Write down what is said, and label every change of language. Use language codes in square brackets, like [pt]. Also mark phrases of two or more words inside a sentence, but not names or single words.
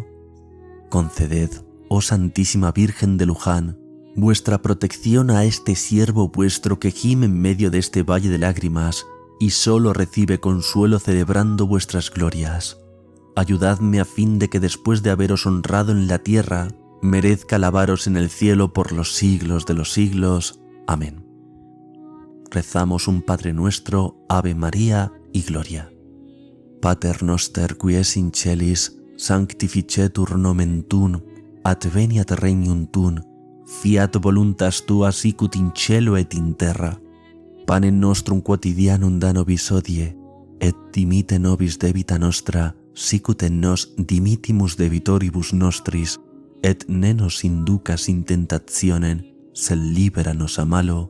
[es] Conceded, oh Santísima Virgen de Luján, vuestra protección a este siervo vuestro que gime en medio de este valle de lágrimas y solo recibe consuelo celebrando vuestras glorias. Ayudadme a fin de que después de haberos honrado en la tierra, merezca alabaros en el cielo por los siglos de los siglos. Amén. Rezamos un Padre Nuestro, Ave María y Gloria. [la] Pater noster qui es in celis, sanctificetur nomen tuum, adveniat regnum tuum, fiat voluntas tua sicut in cielo et in terra. Panem nostrum quotidianum da nobis hodie, et dimite nobis debita nostra, sicut et nos dimittimus debitoribus nostris, et ne nos inducas in tentationem, sed libera nos a malo.